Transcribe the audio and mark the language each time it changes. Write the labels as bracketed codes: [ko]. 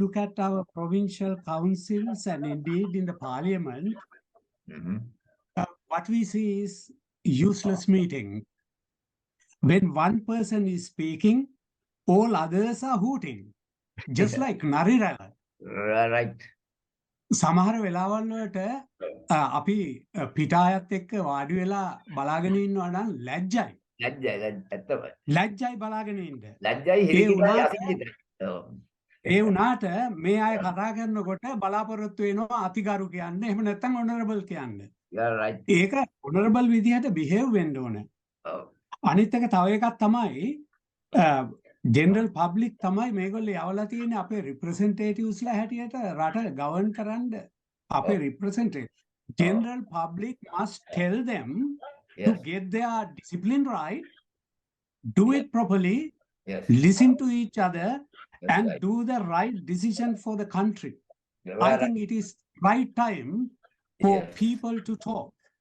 [en] look at our provincial councils and indeed in the parliament, Mm-hmm. what we see is useless meeting. When one person is speaking, all others are hooting, just Yeah. like Narirala. Right. [si] සමහර වෙලාවල් වලට අපි පිටායත් එක්ක වාඩි වෙලා බලාගෙන ඉන්නවා නම් ලැජ්ජයි. ඇත්තමයි. ලැජ්ජයි බලාගෙන ඉන්න. ලැජ්ජයි හිරිකිතයි අසිරිකිතයි. ඒ වුණාට මේ අය කතා කරනකොට බලාපොරොත්තු වෙනවා අතිගරු කියන්න. එහෙම නැත්නම් honorable කියන්න. [en] right. [si] ඒක honorable විදිහට behave වෙන්න ඕන. අනිත් එක තව එකක් තමයි ජෙනරල් පබ්ලික් තමයි මේගොල්ලෝ යවලා තියෙන්නේ අපේ රිප්‍රසන්ටේටිව්ස්ලා හැටියට රට ගවර්න් කරන්න අපේ රිප්‍රසන්ටේටිව්. [en] General public must tell them to get their discipline right, do it properly, listen to each other, and do the right decision for the country. I think it is right time for people to talk.